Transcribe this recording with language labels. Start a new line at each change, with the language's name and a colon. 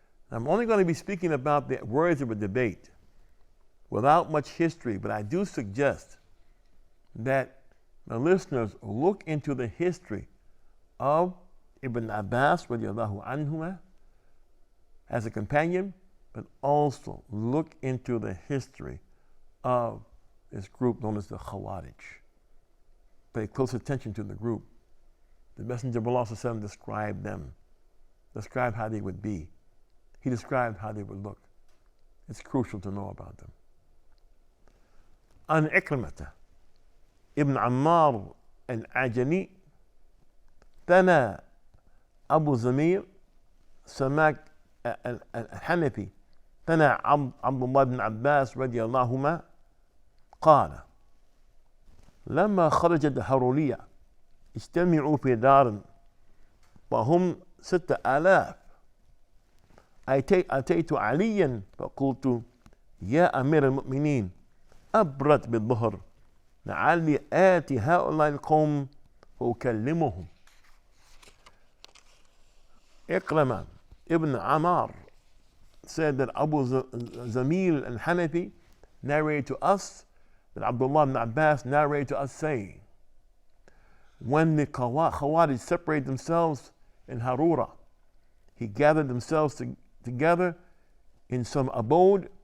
English: I'm only going to be speaking about the words of a debate without much history, but I do suggest that the listeners look into the history of Ibn Abbas radiallahu anhuma as a companion, but also look into the history of this group known as the Khawarij. Pay close attention to the group. The Messenger of Allah described them, described how they would be. He described how they would look. It's crucial to know about them. An Ikrimata ibn Ammar al-Ajani, Thana Abu Zamir, Samak al-Hanafi, Thana Abdullah ibn Abbas radiallahu anhuma,
Arabic: قال لما خرجت هارولية اجتمعوا في دار وهم 6000 أتيت عليا فقلت يا أمير المؤمنين أبرد بالظهر لعلي آتي هؤلاء القوم وأكلمهم.
English: Ikrama ibn Ammar said that Abu Zamil al-Hanafi narrated to us that Abdullah ibn Abbas narrated to us saying, when the Khawarij separated themselves in Harura, he gathered themselves together in some abode.